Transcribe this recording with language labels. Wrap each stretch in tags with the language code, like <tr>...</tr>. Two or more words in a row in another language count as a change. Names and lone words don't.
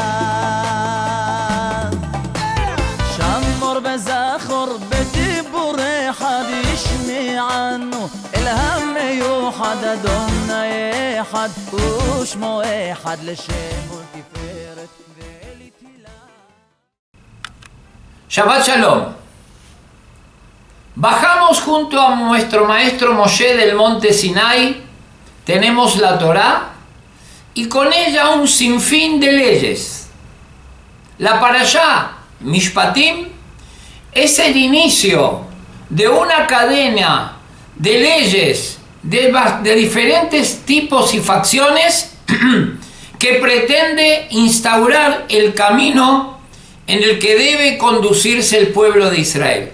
<he>שמור בזכור בדיבורי אחד ישמענו אל המיוחד אדוני אחד ושמו אחד לשם ולתפארת ולתהילה. שבת שלום.</he> <es>Bajamos junto a nuestro maestro Moshe del monte Sinai, tenemos la Torá y con ella un sinfín de leyes. La Parashá Mishpatim es el inicio de una cadena de leyes de diferentes tipos y facciones que pretende instaurar el camino en el que debe conducirse el pueblo de Israel.</es>